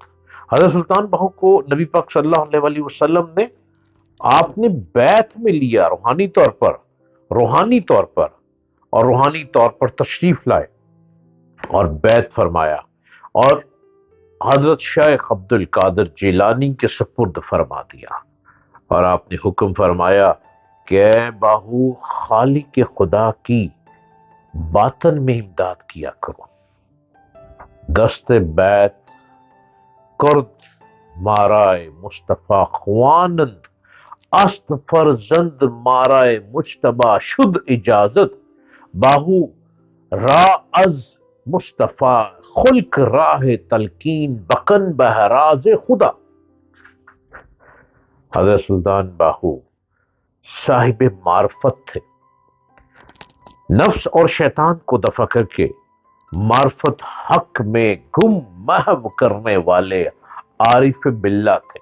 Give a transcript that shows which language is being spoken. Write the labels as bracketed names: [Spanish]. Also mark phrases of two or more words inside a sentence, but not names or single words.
[Urdu] حضرت سلطان بہو کو نبی پاک [Arabic] صلی اللہ علیہ وآلہ وسلم [Urdu] نے آپ نے بیعت میں لیا، روحانی طور پر اور روحانی طور پر تشریف لائے اور بیعت فرمایا، اور حضرت شیخ عبد القادر جیلانی کے سپرد فرما دیا، اور آپ نے حکم فرمایا کہ اے باہو خالق خدا کی باطن میں امداد کیا کرو۔ [Persian] دست بیعت کرد مارائے مصطفیٰ خوانند، است فرزند مارائے مجتبی شد اجازت، باہو را از مصطفیٰ خلق راہ تلقین بکن بہراز خدا۔ [Urdu] حضرت سلطان باہو صاحب معرفت تھے، نفس اور شیطان کو دفع کر کے معرفت حق میں گم محو کرنے والے عارف باللہ تھے۔